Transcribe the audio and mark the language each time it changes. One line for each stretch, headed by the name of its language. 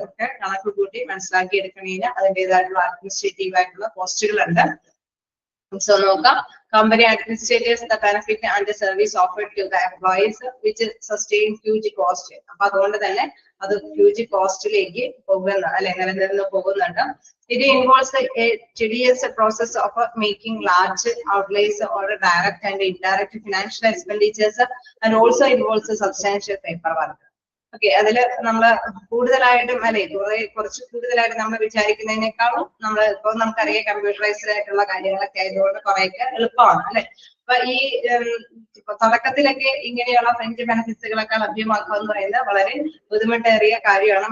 Malayalam: അതൊക്കെ കണക്ക് കൂട്ടി മനസ്സിലാക്കി എടുക്കണമെങ്കിൽ അതിൻ്റെതായിട്ടുള്ള അഡ്മിനിസ്ട്രേറ്റീവ് ആയിട്ടുള്ള പോസ്റ്റുകളുണ്ട്. സോ നോക്കാം.
English: Company administrators the benefit and service offered to the employees which sustain huge cost.
Malayalam: അപ്പൊ അതുകൊണ്ട് തന്നെ അത് ഹ്യൂജ് കോസ്റ്റിലേക്ക് പോകുന്ന അല്ലെ നിലനിന്ന് പോകുന്നുണ്ട്.
English: It involves a tedious process of making large outlays or direct and indirect financial expenditures, and also involves a substantial paperwork.
Malayalam: Okay, അതില് നമ്മള് കൂടുതലായിട്ടും അല്ലെ കുറച്ച് കൂടുതലായിട്ട് നമ്മൾ വിചാരിക്കുന്നതിനേക്കാളും നമ്മൾ ഇപ്പൊ നമുക്കറിയാം കമ്പ്യൂട്ടറൈസ്ഡ് ആയിട്ടുള്ള കാര്യങ്ങളൊക്കെ ആയതുകൊണ്ട് കുറെയൊക്കെ എളുപ്പമാണ് അല്ലെ. അപ്പൊ ഈ തുടക്കത്തിലൊക്കെ ഇങ്ങനെയുള്ള ഫ്രഞ്ച് ബെനിഫിറ്റ്സുകളൊക്കെ ലഭ്യമാക്കുക എന്ന് പറയുന്നത് വളരെ ബുദ്ധിമുട്ടേറിയ കാര്യമാണ്.